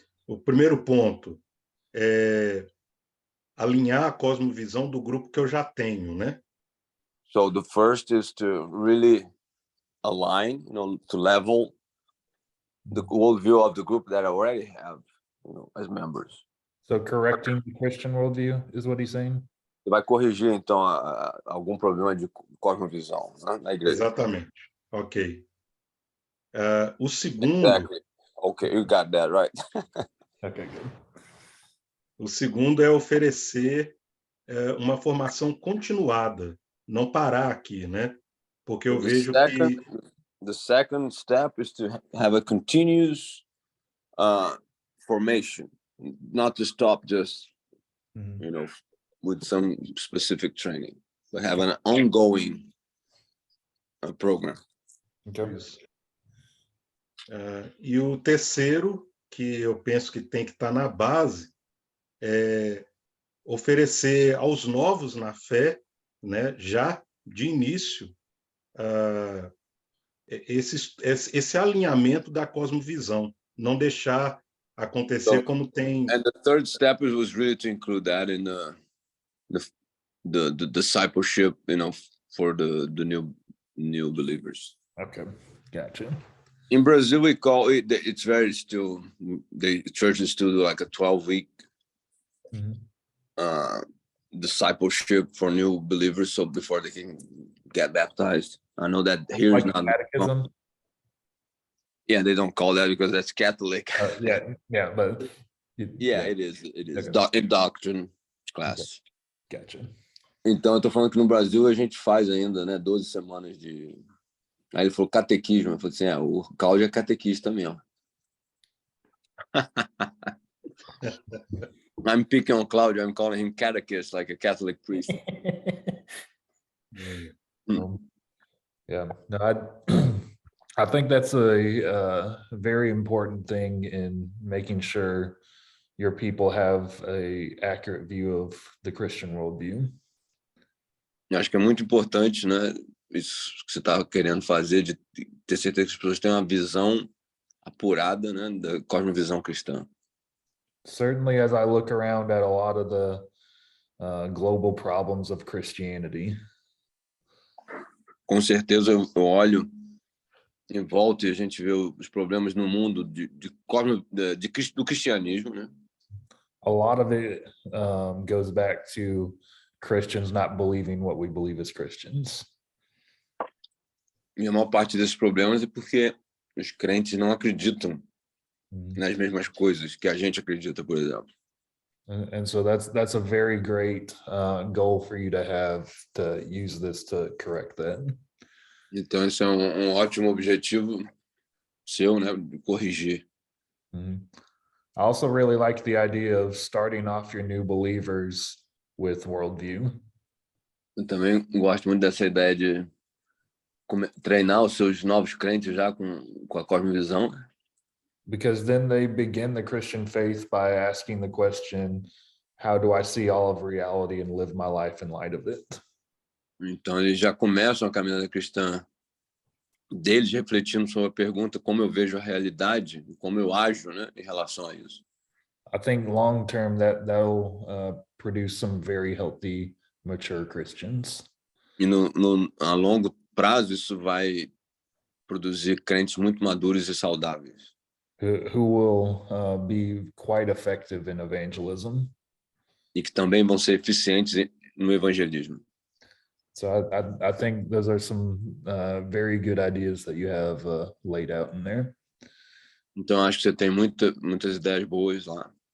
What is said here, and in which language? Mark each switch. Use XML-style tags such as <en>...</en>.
<pt>O primeiro ponto é alinhar a cosmovisão do grupo que eu já tenho, né?</pt> <en>So the first is to really align, to level the worldview of the group that I already have, as members. So correcting the Christian worldview is what he's saying?</en> <pt>Você vai corrigir, então, algum problema de cosmovisão, né, na igreja. Exatamente. Ok. O segundo...</pt> <en>Exactly. Okay, you got that right. Okay, good.</en> <pt>O segundo é oferecer uma formação continuada, não parar aqui, né? Porque eu vejo que...</pt> <en>The second step is to have a continuous formation, not to stop just, with some specific training, but have an ongoing program. Okay.</en> <pt>E o terceiro, que eu penso que tem que estar na base, é oferecer aos novos na fé, né, já de início, esse alinhamento da cosmovisão, não deixar acontecer como tem...</pt> <en>And the third step was really to include that in the discipleship, for the new believers. Okay, gotcha. In Brazil, we call it, it's very still, the churches still do like a 12-week discipleship for new believers, so before they can get baptized. I know that here is not catechism. Yeah, they don't call that because that's Catholic. Yeah, but it is. Okay. In doctrine class. Okay. Gotcha.</en> <pt>Então, eu tô falando que no Brasil a gente faz ainda, né, 12 semanas de... Aí ele falou catequismo. Eu falei assim, o Cláudio é catequista mesmo.</pt> <en>I'm picking on Claudio. I'm calling him catechist, like a Catholic priest. Yeah, no, I think that's a very important thing in making sure your people have a accurate view of the Christian worldview.</en> <pt>Eu acho que é muito importante, né? Isso que você estava querendo fazer, de ter certeza que as pessoas têm uma visão apurada, né, da cosmovisão cristã.</pt> <en>Certainly, as I look around at a lot of the global problems of Christianity.</en> <pt>Com certeza eu olho em volta e a gente vê os problemas no mundo do cristianismo, né?</pt> <en>A lot of it goes back to Christians not believing what we believe as Christians.</en> <pt>E a maior parte desses problemas é porque os crentes não acreditam nas mesmas coisas que a gente acredita, por exemplo.</pt> <en>And so that's a very great goal for you to have, to use this to correct that.</en> <pt>Então, esse é um ótimo objetivo seu, né? De corrigir. Mhm.</pt> <en>I also really like the idea of starting off your new believers with worldview,</en> <pt>Eu também gosto muito dessa ideia de treinar os seus novos crentes já com a cosmovisão,</pt> <en>because then they begin the Christian faith by asking the question, how do I see all of reality and live my life in light of it?</en> <pt>Então, eles já começam a caminhada cristã deles refletindo sobre a pergunta como eu vejo a realidade e como eu ajo, né, em relação a isso.</pt> <en>I think long term that'll produce some very healthy, mature Christians.</en> <pt>E a longo prazo, isso vai produzir crentes muito maduros e saudáveis.</pt> <en>Who will be quite effective in evangelism.</en> <pt>E que também vão ser eficientes no evangelismo.</pt> <en>So I think those are some very good ideas that you have laid out in there.</en> <pt>Então, acho que você tem muitas ideias boas lá.</pt>